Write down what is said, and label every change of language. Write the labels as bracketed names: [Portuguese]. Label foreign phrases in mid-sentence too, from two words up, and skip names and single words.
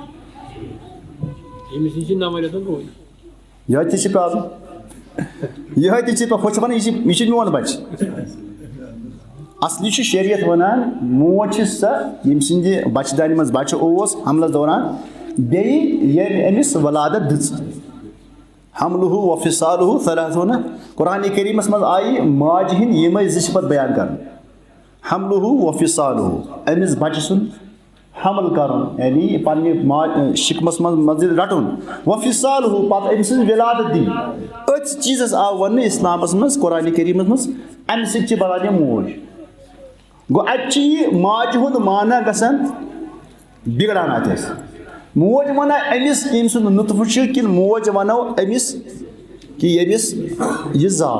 [Kashmiri] یِہوٚے تہِ چھِ پرابلم یِہوٚے تہِ چھِ ہُہ چھِ ونان یہِ چھُ میون بچہ اصلی چھُ شریعت ونان موج چھِ سۄ ییٚمہِ سٕنٛدِ بچہ دانہِ منٛز بچہ اوس حملس دوران بیٚیہِ ییٚمہِ أمِس ولادت دِژ [Arabic] حملہ و فصالہ ثلاثون [Kashmiri] قرآن کریمس مز آئی ماجہ ہند یمے زٕ صفت بیان کر [Arabic] حملہ و فصالہ [Kashmiri] امس بچہ سن حمل کرن یعنی پنہ شکمس مز رٹن و فصالہ پتہ أمۍ سٕنٛز ولادت دِنۍ أتھۍ چیٖزس آو وننہٕ اسلامس مز قرآن کریمس مز امہ سۭتۍ چھِ بنان یہِ موج گوٚو اتہِ چھِ یہِ ماجہِ ہُنٛد معنی گژھان بگڑان اتس موج ونان أمِس ییٚمہِ سُنٛد نطفہٕ چھُ کِنہٕ موج ونو أمِس کہ ییٚمِس یہِ زاو